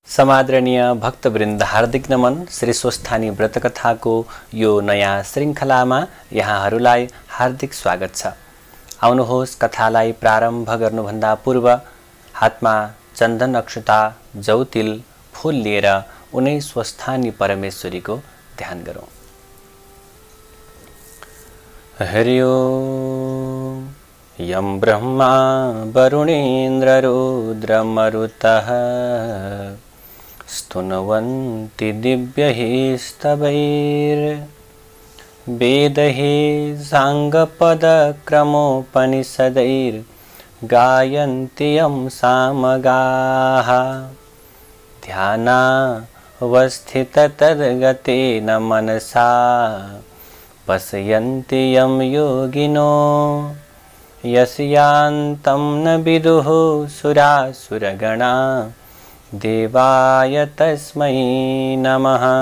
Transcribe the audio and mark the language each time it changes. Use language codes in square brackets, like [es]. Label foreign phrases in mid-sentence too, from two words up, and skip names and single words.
[ne] समादरणीय भक्तवृन्द हार्दिक नमन। श्री स्वस्थानी व्रतकथाको यो नयाँ श्रृङ्खलामा यहाँहरूलाई हार्दिक स्वागत छ। आउनुहोस्, कथालाई प्रारम्भ गर्नुभन्दा पूर्व हातमा चन्दन अक्षता जौतिल फूल लिएर उनै स्वस्थानी परमेश्वरीको ध्यान गरौँ। हरि ओम। [sa] यं ब्रह्मा वरुणेन्द्र रुद्रमरुतः स्तुन्वन्ति दिव्यैः स्तवैर्वेदैः साङ्गपदक्रमोपनिषदैर्गायन्ति यं सामगाः ध्यानावस्थिततद्गतेन मनसा पश्यन्ति यं योगिनो यस्यान्तं न विदुः सुरासुरगणा देवाय तस्मै नमः।